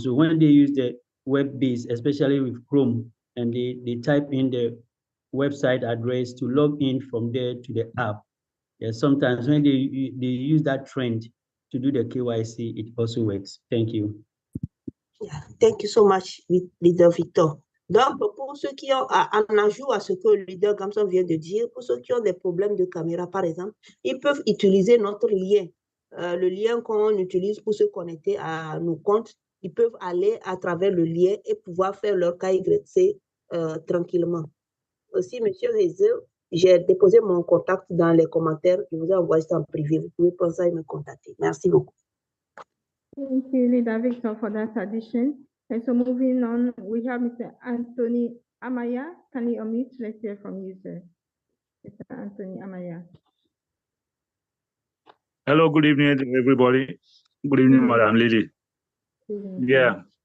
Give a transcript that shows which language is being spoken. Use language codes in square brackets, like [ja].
[en] So when they use the web-based, especially with Chrome, and they type in the website address to log in from there to the app, yeah, sometimes when they use that trend to do the KYC, it also works. Thank you. Yeah, thank you so much, Leader Victor. [fr] Donc, pour ceux qui ont, en ajout à ce que le leader Gamson vient de dire, pour ceux qui ont des problèmes de caméra, par exemple, ils peuvent utiliser notre lien, le lien qu'on utilise pour se connecter à nos comptes. Ils peuvent aller à travers le lien et pouvoir faire leur KYC tranquillement. Aussi, Monsieur Rézé, j'ai déposé mon contact dans les commentaires. Je vous ai envoyé ça en privé. Vous pouvez penser à me contacter. Merci beaucoup. [en] Thank you, Leader Victor, for that addition. And so moving on, we have Mr. Anthony Amaya. Can you unmute? Let's hear from you, sir. Mr. Anthony Amaya. Hello, good evening, everybody. Good evening, Madam Lily. Yeah.